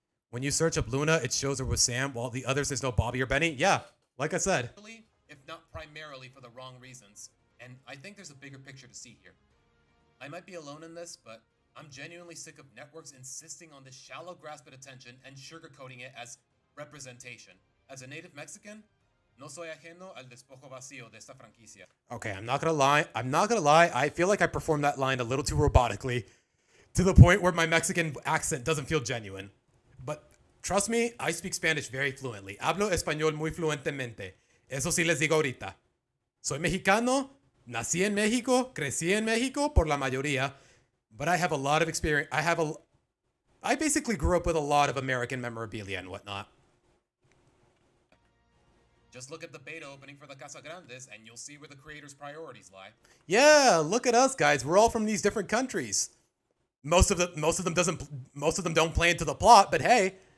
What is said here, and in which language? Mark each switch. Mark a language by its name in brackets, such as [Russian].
[English] When you search up Luna, it shows her with Sam, while the others there's no Bobby or Benny. Yeah, like I said. If not primarily for the wrong reasons. And I think there's a bigger picture to see here. I might be alone in this, but I'm genuinely sick of networks insisting on this shallow grasp at attention and sugarcoating it as representation. As a native Mexican, [Spanish] no soy ajeno al despojo vacío de esta franquicia. [English] Okay, I'm not gonna lie. I feel like I performed that line a little too robotically, to the point where my Mexican accent doesn't feel genuine. But trust me, I speak Spanish very fluently. [Spanish] Hablo español muy fluentemente. Eso sí les digo ahorita. Soy mexicano, nací en México, crecí en México por la mayoría, [English] but I have a lot of experience. I basically grew up with a lot of American memorabilia and whatnot. Just look at the beta opening for the Casa Grandes and you'll see where the creators' priorities lie. Yeah, look at us guys. We're all from these different countries. Most of them don't play into the plot, but hey.